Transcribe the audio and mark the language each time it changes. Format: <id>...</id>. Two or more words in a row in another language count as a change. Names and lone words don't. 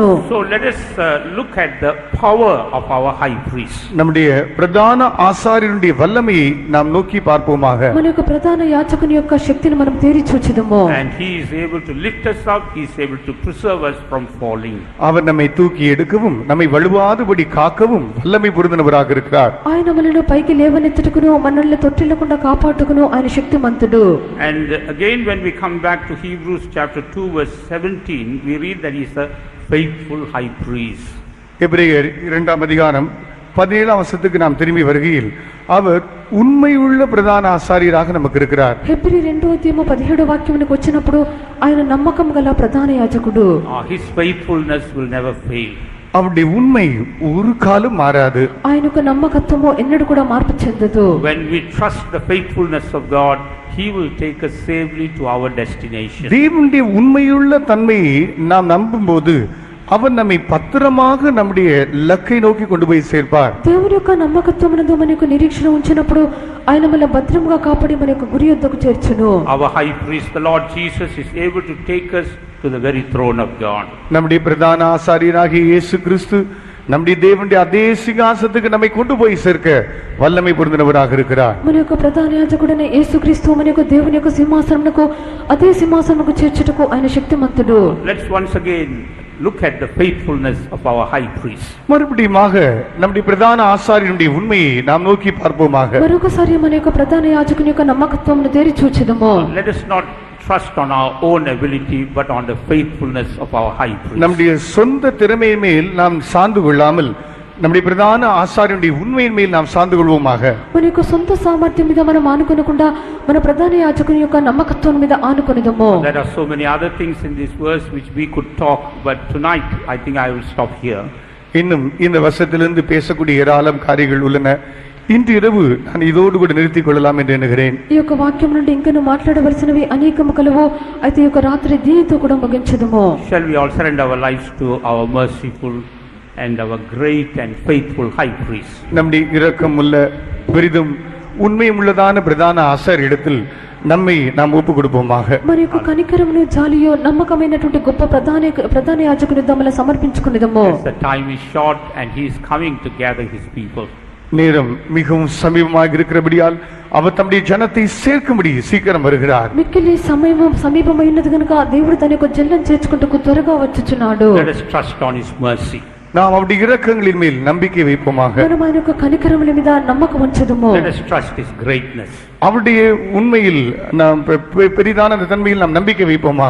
<en>So let us look at the power of our high priest.</en> <ta>நம்முடைய பிரதான ஆசாரியனுடைய வல்லமையை நாம் நோக்கி பார்ப்போமாக.</ta> <te>మన యొక్క ప్రధాన యాజకుని యొక్క శక్తిని మనం తేరి చూచుదాము.</te> <en>And he is able to lift us up, he is able to preserve us from falling.</en> <ta>அவர் நம்மை தூக்கி எடுக்கவும் நம்மை வலுவாதபடி காக்கவும் வல்லமை பொருந்தினவராக இருக்கிறார்.</ta> <te>ఆయన మనల్ని పైకి లేవనెత్తుటకును మనల్ని తొట్టిల్లకుండా కాపాడుటకును ఆయన శక్తిమంతుడు.</te> <en>And again when we come back to Hebrews chapter 2 verse 17, we read that he is a faithful high priest.</en> <ta>எபிரேயர் 2ஆம் அதிகாரம் 17ஆம் வசனத்துக்கு நாம் திரும்பி வருகையில் அவர் உண்மையுள்ள பிரதான ஆசாரியராக நமக்கு இருக்கிறார்.</ta> <te>హెబ్రీ 2:17 వాక్యమునకు వచ్చినప్పుడు ఆయన నమ్మకం గల ప్రధాన యాజకుడు.</te> <en>His faithfulness will never fail.</en> <ta>அவருடைய உண்மை ஒரு காலம் மாறாது.</ta> <te>ఆయన యొక్క నమ్మకత్వము ఎన్నడూ కూడా మార్పు చెందదు.</te> <en>When we trust the faithfulness of God, he will take us safely to our destination.</en> <ta>தேவனுடைய உண்மையுள்ள தன்மையை நாம் நம்பும்போது அவர் நம்மை பத்திரமாக நம்முடைய இலக்கை நோக்கி கொண்டு போய் சேர்ப்பார்.</ta> <te>దేవుని యొక్క నమ్మకత్వమునందు మన యొక్క నిరీక్షణ ఉంచినప్పుడు ఆయన మనల్ని భద్రంగా కాపాడి మన యొక్క గురి యొద్దకు చేర్చును.</te> <en>Our high priest, the Lord Jesus, is able to take us to the very throne of God.</en> <ta>நம்முடைய பிரதான ஆசாரியராகிய இயேசு கிறிஸ்து நம்முடைய தேவனுடைய அதே சிங்காசனத்துக்கு நம்மை கொண்டு போய் சேர்க்க வல்லமை பொருந்தினவராக இருக்கிறார்.</ta> <te>మన యొక్క ప్రధాన యాజకుడైన యేసుక్రీస్తు మన యొక్క దేవుని యొక్క సింహాసనమునకు అదే సింహాసనమునకు చేర్చుటకు ఆయన శక్తిమంతుడు.</te> <en>Let's once again look at the faithfulness of our high priest.</en> <ta>மறுபடியுமாக நம்முடைய பிரதான ஆசாரியனுடைய உண்மையை நாம் நோக்கி பார்ப்போமாக.</ta> <te>మరొకసారి మన యొక్క ప్రధాన యాజకుని యొక్క నమ్మకత్వమును తేరి చూచుదాము.</te> <en>Let us not trust on our own ability but on the faithfulness of our high priest.</en> <ta>நம்முடைய சொந்த திறமை மேல் நாம் சார்ந்து கொள்ளாமல் நம்முடைய பிரதான ஆசாரியனுடைய உண்மையின் மேல் நாம் சார்ந்து கொள்வோமாக.</ta> <te>మన యొక్క సొంత సామర్థ్యం మీద మనం ఆనుకొనకుండా మన ప్రధాన యాజకుని యొక్క నమ్మకత్వం మీద ఆనుకొనిదము.</te> <en>There are so many other things in this verse which we could talk, but tonight I think I will stop here.</en> <ta>இன்னும் இந்த வசனத்திலிருந்து பேசக்கூடிய ஏராளம் காரியங்கள் உள்ளன. இன்று இரவு நான் இதோடு கூட நிறுத்திக் கொள்ளலாம் என்று எண்ணுகிறேன்.</ta> <te>ఈ యొక్క వాక్యం నుండి ఇంకను మాట్లాడవలసినవి అనేకము కలవు. అయితే ఈ యొక్క రాత్రి దీనితో కూడా ముగించదము.</te> <en>Shall we all surrender our lives to our merciful and our great and faithful high priest?</en> <ta>நம்முடைய இரக்கமுள்ள பெரிதும் உண்மையும் உள்ளதான பிரதான ஆசாரியரிடத்தில் நம்மை நாம் ஒப்பு கொடுப்போமாக.</ta> <te>మరి యొక్క కనికరమును జాలియో నమ్మకమైనటువంటి గొప్ప ప్రధాన యాజకుని దమల సమర్పించుకునేదము.</te> <en>The time is short and he is coming to gather his people.</en> <ta>நேரம் மிகவும் சமீபமாக இருக்கிறபடியால் அவர் தம்முடைய ஜனத்தை சேர்க்கும்படி சீக்கிரம் வருகிறார்.</ta> <te>మిక్కిలి సమయం సమీపమైనది కనుక దేవుడు తన యొక్క జనం చేర్చుకుంటకు త్వరగా వచ్చుచున్నాడు.</te> <en>Let us trust on his mercy.</en> <ta>நாம் அவருடைய இரக்கங்களின் மேல் நம்பிக்கை வைப்போமாக.</ta> <te>మనం ఆయన యొక్క కనికరముల మీద నమ్మకం ఉంచుదము.</te> <en>Let us trust his greatness.</en> <ta>அவருடைய உண்மையில் நாம் பெரிதான தன்மையில் நாம் நம்பிக்கை வைப்போமாக.</ta>